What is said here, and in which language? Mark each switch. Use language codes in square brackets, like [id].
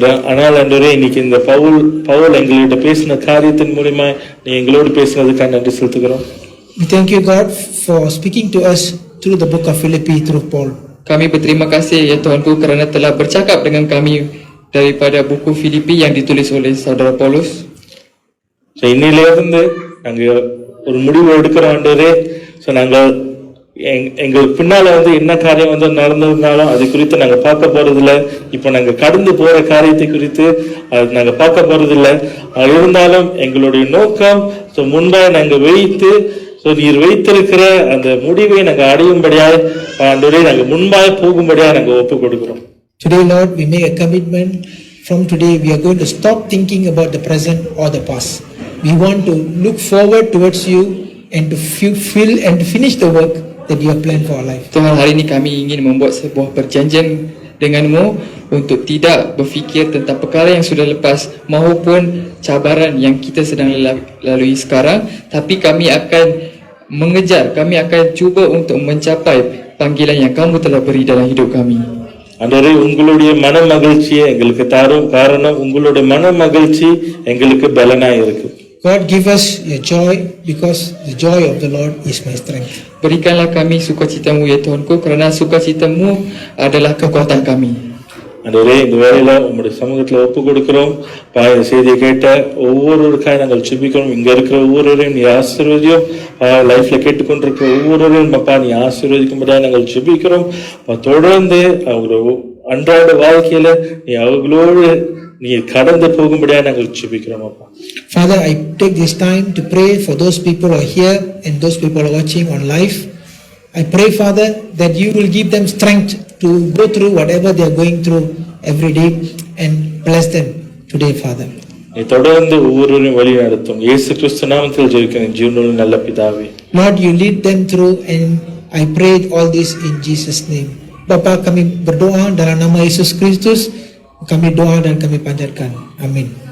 [ta] ஆனால் ஆண்டவரே, இன்னைக்கு இந்த பவுல் எங்கள்கிட்ட பேசின காரியத்தின் மூலமா நீ எங்களோடு பேசினதுக்காக நன்றி செலுத்துகிறோம். [en] We thank you, God, for speaking to us through the book of Philippi through Paul. [ms] Kami berterima kasih, ya Tuhanku, kerana telah bercakap dengan kami daripada buku Filipi yang ditulis oleh saudara Paulus. [ta] இன்னிலிருந்து நாங்க ஒரு முடிவு எடுக்கிறோம் ஆண்டவரே. நாங்க எங்களுக்கு பின்னால வந்து என்ன காரியம் வந்து நடந்ததுனாலும் அது குறித்து நாங்க பார்க்க போறதில்ல. இப்ப நாங்க கடந்து போற காரியத்தை குறித்து நாங்க பார்க்க போறதில்ல. இருந்தாலும் எங்களுடைய நோக்கம் முன்பா நாங்க வைத்து நீர் வைத்திருக்கிற அந்த முடிவை நாங்க அடையும்படியாக ஆண்டவரே நாங்க முன்பாக போகும்படியாக நாங்க ஒப்பு கொடுக்கிறோம். [en] Today, Lord, we make a commitment. From today, we are going to stop thinking about the present or the past. We want to look forward towards you and to fulfill and to finish the work that you have planned for our life. [ms] Tuhan, hari ini kami ingin membuat sebuah perjanjian denganmu untuk tidak berfikir tentang perkara yang sudah lepas maupun cabaran yang kita sedang lalui sekarang, tapi kami akan mengejar, kami akan cuba untuk mencapai panggilan yang kamu telah beri dalam hidup kami. [ta] ஆண்டவரே, உங்களுடைய மன மகிழ்ச்சியை எங்களுக்கு தாரும். காரணம் உங்களுடைய மன மகிழ்ச்சி எங்களுக்கு பலனாய் இருக்கு. [en] God, give us your joy, because the joy of the Lord is my strength. [ms] Berikanlah kami sukacitamu, ya Tuhanku, kerana sukacitamu adalah kekuatan kami. [ta] ஆண்டவரே, இந்த வேளையில உங்களுடைய சமூகத்துல ஒப்பு கொடுக்கிறோம். செய்தியை கேட்ட ஒவ்வொருவருக்காக நாங்கள் ஜெபிக்கிறோம். இங்க இருக்கிற ஒவ்வொருவரையும் நீ ஆசீர்வதியும். லைஃப்ல கேட்டுக்கொண்டிருக்கிற ஒவ்வொருவரையும் அப்பா நீ ஆசீர்வதிக்கும்படியாக நாங்கள் ஜெபிக்கிறோம். தொடர்ந்து அவங்களோட அன்றாட வாழ்க்கையில நீ அவங்களோடு நீ கடந்து போகும்படியா நாங்கள் ஜெபிக்கிறோம் அப்பா. [en] Father, I take this time to pray for those people who are here and those people who are watching on live. I pray, Father, that you will give them strength to go through whatever they are going through every day and bless them today, Father. [ta] நீ தொடர்ந்து ஒவ்வொருவரையும் வழி நடத்தும். இயேசு கிறிஸ்து நாமத்தில் ஜெபிக்கிறேன் ஜீவனுள்ள நல்ல பிதாவே. [en] Lord, you lead them through, and I pray all this in Jesus' name. [ms] Bapa, kami berdoa dalam nama Yesus Kristus, kami doa dan kami panjatkan. Amin.